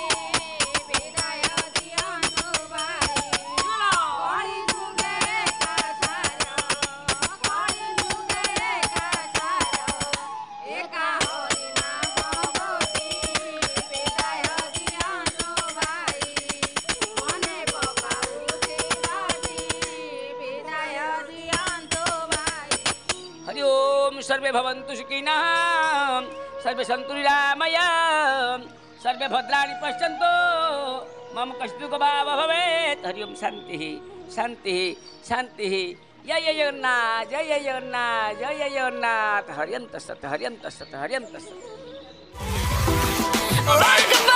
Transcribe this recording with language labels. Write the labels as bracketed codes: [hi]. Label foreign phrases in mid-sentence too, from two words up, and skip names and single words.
[or] ବିଦାୟ ଦିଅନ୍ତୁ ଭାଇ, କଳି ଯୁଗରେ କାଛାର, କଳି ଯୁଗରେ କାଛାର, ଏକା ହରି ନାମ ଗୋଟି। ବିଦାୟ ଦିଅନ୍ତୁ ଭାଇ, ମନେ ପକାଉ ସେ ବାଡ଼ି। ବିଦାୟ ଦିଅନ୍ତୁ ଭାଇ। [sa] हरि ओम सर्वे भवन्तु सुखिनः। सर्वे सन्तु निरामया सर्वे भद्राणि पश्यन्तु मम कष्टुक भाव भवेत्। हरि ओम शांति शांति शांति। जय जगन्नाथ जय जगन्नाथ जय जगन्नाथ। हरियंत सत हरियंत सत हरियंत सत।